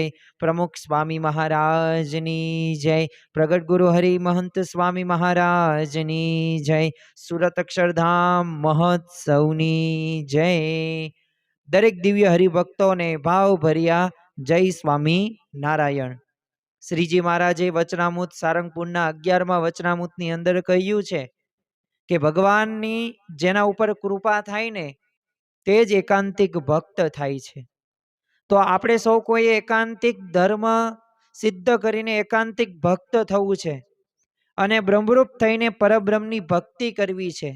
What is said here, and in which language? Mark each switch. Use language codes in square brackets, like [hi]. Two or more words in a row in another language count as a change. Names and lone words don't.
[gu] પ્રમુખ સ્વામી મહારાજની જય। પ્રગટ ગુરુ હરિ મહંત સ્વામી મહારાજની જય। સૂરત અક્ષરધામ મહોત્સવની જય। દરેક દિવ્ય હરિભક્તો ને ભાવ ભરિયા જય સ્વામી નારાયણ। શ્રીજી મહારાજે વચનામૃત સારંગપુરના 11મા વચનામૃતની અંદર કહ્યું છે કે ભગવાનની જેના ઉપર કૃપા થાય ને તે જ એકાંતિક ભક્ત થાય છે। તો આપણે સૌ કોઈ એકાંતિક ધર્મ સિદ્ધ કરીને એકાંતિક ભક્ત થવું છે અને બ્રહ્મરૂપ થઈને પરબ્રહ્મની ભક્તિ કરવી છે।